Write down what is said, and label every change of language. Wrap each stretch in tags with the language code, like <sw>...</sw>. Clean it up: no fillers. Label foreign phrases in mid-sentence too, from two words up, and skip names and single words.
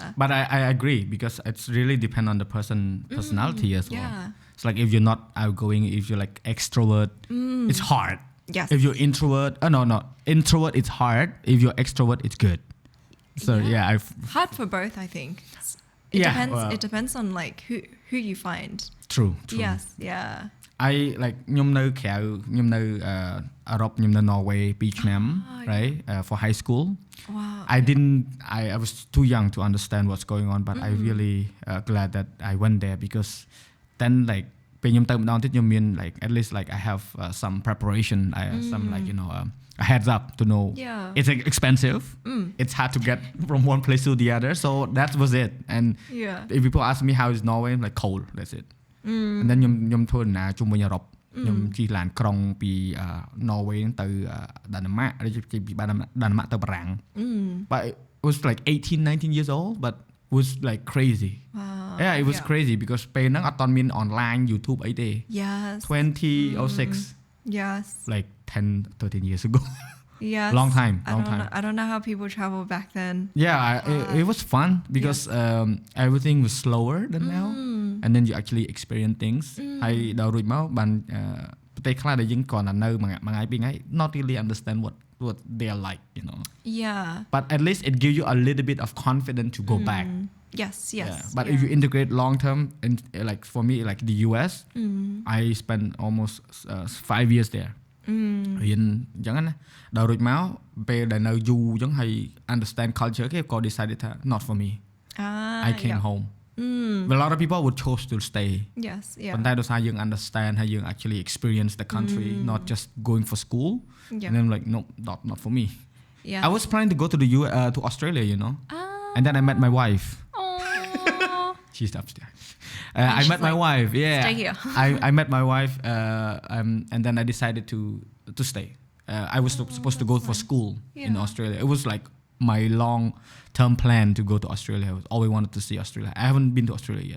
<en>but I agree because it's really depend on the personality as well it's like if you're not outgoing if you're like extrovert it's hard if you're introvert introvert it's hard if you're extrovert it's good so I've hard for both I think it depends on like who you find true yes yeah I like</en> <km>ខ្ញុំនៅក្រៅខ្ញុំនៅអឺរ៉ុបខ្ញុំនៅ Norway 2 ឆ្នាំ</km> <en>right for high school wow I was too young to understand what's going on but I really glad that I went there because then like</en> <km>ពេលខ្ញុំទៅម្ដងទៀតខ្ញុំមាន</km> <en>like at least like I have some preparation I have some like you know a heads up to know it's expensive it's hard to get from one place to the other so that was it and if people ask me how is Norway I'm like cold that's it and then</en> <km>ខ្ញុំធ្វើដំណើរជុំវិញអឺរ៉ុបខ្ញុំជិះឡានក្រុងពី Norway ទៅដាណឺម៉ាកឬជិះពីដាណឺម៉ាកទៅបារាំង</km> <en>but it was like 18-19 years old but it was like crazy it was crazy because</en> <km>ពេលហ្នឹងអត់ទាន់មាន</km> <en>online YouTube អីទេ 2006 yes like 10-13 years ago yes long time I don't know how people travel back then it was fun because everything was slower than now and then you actually experience things</en> <km>ហើយដល់រួចមកបានប្រទេសខ្លះដែលយើងគ្រាន់តែនៅមួយថ្ងៃពីរថ្ងៃ</km> <en>not really understand what they are like you know but at least it gives you a little bit of confidence to go back yes but if you integrate long term in like for me like the US I spent almost 5 years there</en> <km>រៀនអញ្ចឹងណាដល់ រួចមកពេលដែលនៅយូរអញ្ចឹងហើយ</km> <en>understand culture គេក៏ decided ថា not for me I came home but a lot of people would choose to stay</en> <km>ប៉ុន្តែដោយសារយើង</km> <en>understand</en> <km>ហើយយើង</km> <en>actually experience the country not just going for school and then like no not for me I was planning to go to the to Australia you know and then I met my wife she's upstairs I met my wife stay here I met my wife and then I decided to stay I was supposed to go for school in Australia it was like my long term plan to go to Australia I always wanted to see Australia I haven't been to Australia yet</en>